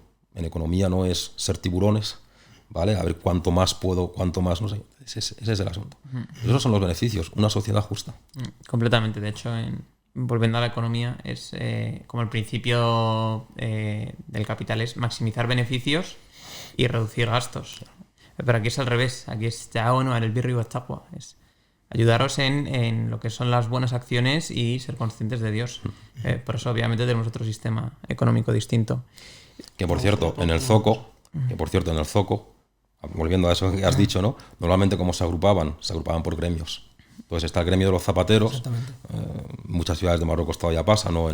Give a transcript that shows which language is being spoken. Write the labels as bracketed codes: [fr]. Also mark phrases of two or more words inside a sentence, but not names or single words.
[es] En economía no es ser tiburones, ¿vale? A ver cuánto más puedo, cuánto más no sé. Ese es el asunto. Esos son los beneficios, una sociedad justa. Completamente. De hecho, volviendo a la economía, es como el principio del capital es maximizar beneficios y reducir gastos. Pero aquí es al revés. Aquí es [ar] تعاونوا على البر والتقوى. [es] Es ayudaros en lo que son las buenas acciones y ser conscientes de Dios. Por eso, obviamente, tenemos otro sistema económico distinto. Que por cierto, en el Zoco, volviendo a eso que has dicho, ¿no? Normalmente como se agrupaban por gremios. Entonces está el gremio de los zapateros, muchas ciudades de Marruecos todavía pasa, ¿no?